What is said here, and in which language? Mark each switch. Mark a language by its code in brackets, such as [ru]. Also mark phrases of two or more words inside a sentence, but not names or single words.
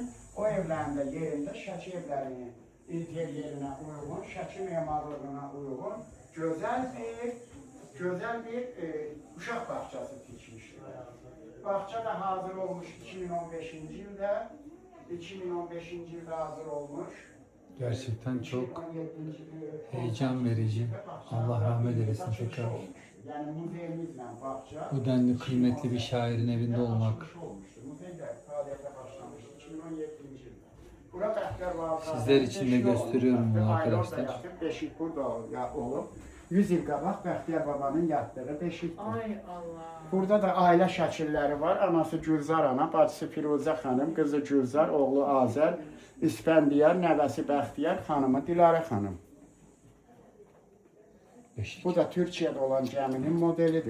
[az] O evlərin də yerində Şəki evlərinin interyerinə uyğun, Şəki memarlığına uyğun gözəl bir uşaq bağçası tikmişdilər. Bağça da hazır olmuş 2015-ci ildə. 2015-ci ildə hazır olmuş. [tr] Gerçekten çok heyecan verici. Allah rahmet eylesin tekrar. Yani muzeyimizle bahçe. Bu denli kıymetli bir şairin evinde olmak. Sizler için de gösteriyorum bunu arkadaşlar. [az] Beşik burada olup 100 il qabaq Bəxtiyar babanın yatdığı beşikdir. Ay Allah. Burada da ailə şəkilləri var. Anası Gülzar ana, bacısı Firuzə xanım, qızı Gülzar, oğlu Azər, İspəndiyar, nəvəsi Bəxtiyar, xanımı Dilarə xanım. Bu da Türkiyədə olan gəminin modelidir.